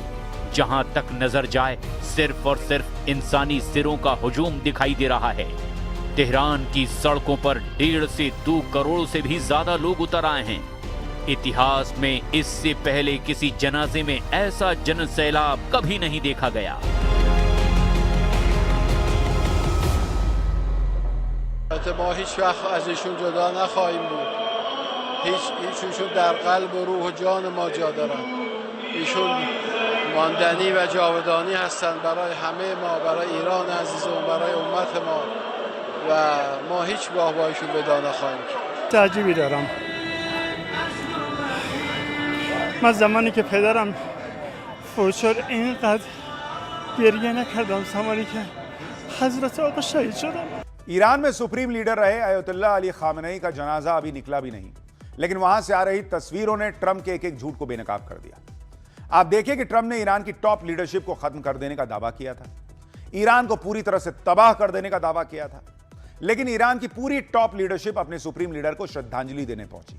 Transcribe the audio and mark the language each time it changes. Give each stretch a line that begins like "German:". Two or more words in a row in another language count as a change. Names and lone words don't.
Hindi: जहां तक नजर जाए सिर्फ और सिर्फ इंसानी सिरों का हुजूम दिखाई दे रहा है। तेहरान की सड़कों पर 1.5 से 2 करोड़ से भी ज्यादा लोग उतर आए हैं। इतिहास में इससे पहले किसी जनाजे में ऐसा जनसैलाब कभी नहीं देखा गया।
Persian: ما هیچ وقت از ایشون جدا نخواهیم بود. ایشون در قلب و روح و جان ما جا دارن. ایشون ماندنی و جاودانی هستند برای همه ما، برای ایران عزیزمون، برای امت ما، و ما هیچگاه با ایشون جدا نخواهیم کرد. تعجبی دارم. من زمانی که پدرم فوت شد اینقدر گریه نکردم زمانی که حضرت آقا شهید شدن.
Hindi: ईरान में
English: supreme leader
Hindi: रहे अयतुल्ला अली खामनेई का जनाजा अभी निकला भी नहीं, लेकिन वहां से आ रही तस्वीरों ने ट्रंप के एक एक झूठ को बेनकाब कर दिया। आप देखिए कि ट्रंप ने ईरान की
English: top leadership
Hindi: को खत्म कर देने का दावा किया था, ईरान को पूरी तरह से तबाह कर देने का दावा किया था, लेकिन ईरान की पूरी
English: top leadership
Hindi: अपने
English: supreme leader
Hindi: को श्रद्धांजलि देने पहुंची।